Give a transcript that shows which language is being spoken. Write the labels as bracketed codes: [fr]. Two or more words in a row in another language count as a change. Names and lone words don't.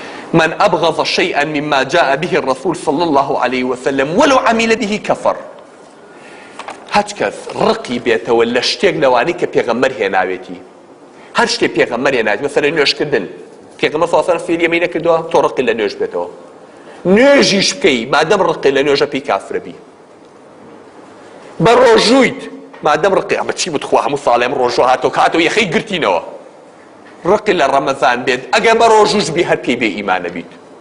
[ar] من أبغض شيئا مما جاء به الرسول صلى الله عليه وسلم ولو عمل به كفر. [ckb] هەچ کەس ڕقی بێتەوە لە شتێک لەوانەی کە پێغەمبەر هێناوێتی، هەر شتێک پێغەمبەر هێناوێت، مەسەلەن نوێژکردن، پێغەمبەر [ar] صلی الله علیه و سلم [ckb] فێری ئەمەی نەکردووە تۆ ڕقی لە نوێژ بێتەوە، نوێژیش بکەی مادەم ڕقی لە نوێژە پێی کافرە بی. بە ڕۆژوویت مادەم ڕقی ئەمە چی بتخوا هەموو ساڵێ ئەم ڕۆژوە هاتەوە کاتەوە یەخەی گرتینەوە، ڕقی لە ڕەمەزان بێت ئەگەر بە ڕۆژووش بی هەر پێی بێ ئیمانە بیت.